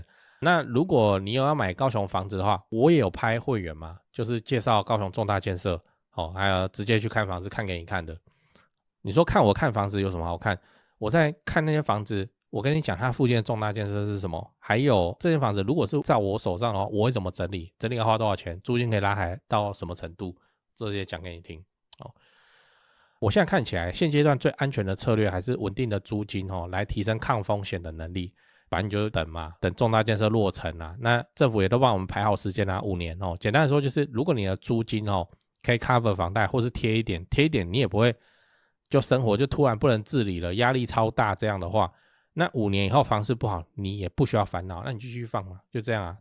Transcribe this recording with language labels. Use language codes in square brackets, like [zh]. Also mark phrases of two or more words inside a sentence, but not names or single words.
[zh] 那如果你有要買高雄房子的話，我也有拍會員嘛，就是介紹高雄重大建設還有直接去看房子看給你看的。你說看我看房子有什麼好看？我在看那些房子，我跟你講它附近的重大建設是什麼，還有這間房子如果是在我手上的話，我會怎麼整理，整理要花多少錢，租金可以拉抬到什麼程度，這些講給你聽我現在看起來現階段最安全的策略還是穩定的租金來提升抗風險的能力。反正你就等嘛，等重大建設落成那政府也都幫我們排好時間5年簡單的說就是如果你的租金可以 cover 房貸，或是貼一點你也不會就生活就突然不能自理了，壓力超大，這樣的話那5年以後房市不好，你也不需要煩惱，那你繼續放嘛，就這樣啊。